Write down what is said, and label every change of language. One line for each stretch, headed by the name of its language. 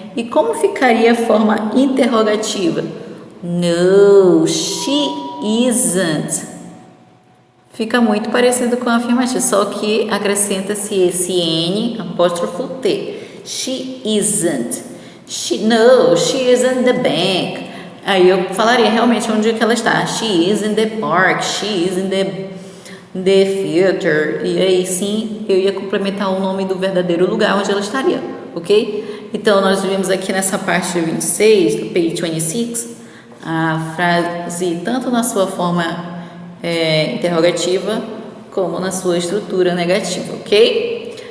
Portuguese: E como ficaria a forma interrogativa?
English: No, she isn't.
Portuguese: Fica muito parecido com a afirmativa, só que acrescenta-se esse N, apóstrofo T.
English: She isn't. No, she isn't the bank.
Portuguese: Aí eu falaria realmente onde é que ela está.
English: She is in the park, she is in the theater.
Portuguese: E aí sim, eu ia complementar o nome do verdadeiro lugar onde ela estaria, ok? Então, nós vimos aqui nessa parte 26, do page 26, a frase tanto na sua forma interrogativa como na sua estrutura negativa, ok?